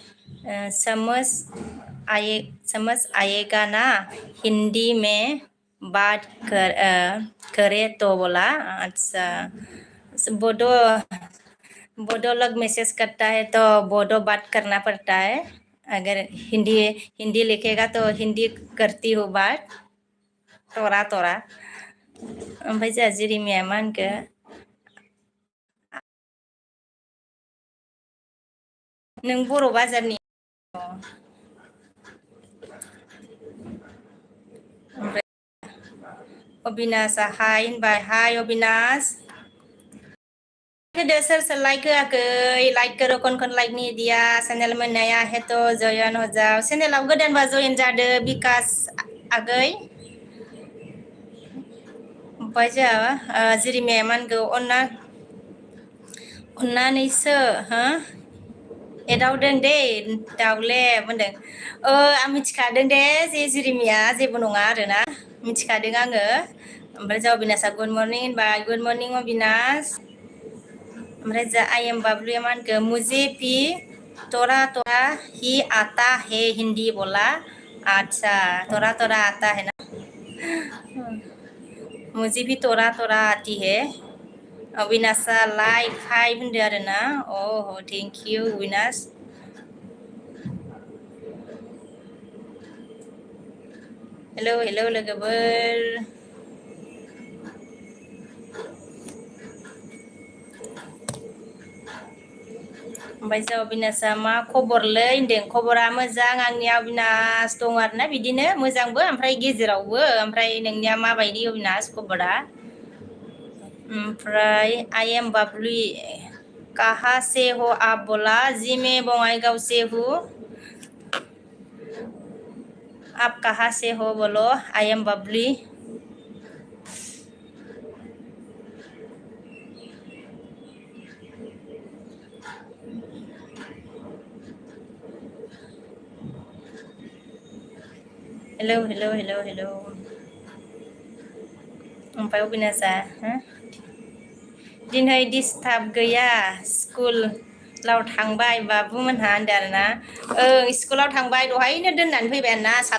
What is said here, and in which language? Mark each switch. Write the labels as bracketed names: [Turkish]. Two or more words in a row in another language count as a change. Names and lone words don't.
[Hindi] समझ आएगा ना हिंदी में बात करे तो बोला अच्छा बोडो लोग मैसेज करता है तो बोडो बात करना पड़ता है अगर हिंदी लिखेगा तो हिंदी करती हूँ बात [Bodo] तोरा ओमफ्राय जोंहा जिरिमिया मा होनखो नों बर' बाजारनि ओमफ्राय अबिनाशआ हाय होनबाय हाय अबिनाश होदो सोर सोर लाइक होआखै [Hindi] लाइक करो कौन लाइक नहीं दिया चैनल में नया है तो जयन हो जाओ [Bodo] चैनलाव गोदानबा जयन जादो बिकास आगै ओमफ्राय जोंहा जिरिमाया मा होनगौ अननानैसो एदावदों दे दाउलेब होनदों आं मिथिखादों दे जे जिरिमिया जेबो नङा आरोना मिथिखादों आङो ओमफ्राय जों अबिनाशआ [English] good morning [Bodo] होनबाय [English] good morning [Bodo] अबिनाश ओमफ्राय जों [English] I am [Bodo] बाबलुया मा होनखो [Hindi] मुझे भी तोरा ही आता है हिंदी बोला अच्छा तोरा आता है ना मुझे भी तोरा आती है [Bodo] अविनाशा लाइक हाय होनदो आरोना अह [English] thank you [Bodo] अविनाश हेलौ लोगोफोर ओमफ्राय जों अबिनाशआ मा खबरलै होनदों खबरा मोजां आंनिया अबिनाश दं आरोना बिदिनो मोजांबो ओमफ्राय गेजेरावबो ओमफ्राय नोंनिया माबायदि अबिनाश खबरा ओमफ्राय [English] I am Bablu [Hindi] कहाँ से हो आप बोला जी मैं बङाइगाव से हूँ आप कहाँ से हो बोलो [English] I am Babli [Bodo] हेलौ ओमफ्राय अबिनाशआ दिनै डिस्टार्ब गैया स्कुलाव थांबाय बाबुमोनहा होनदों आरोना स्कुलाव थांबाय दहायनो दोननानै फैबाय आरोना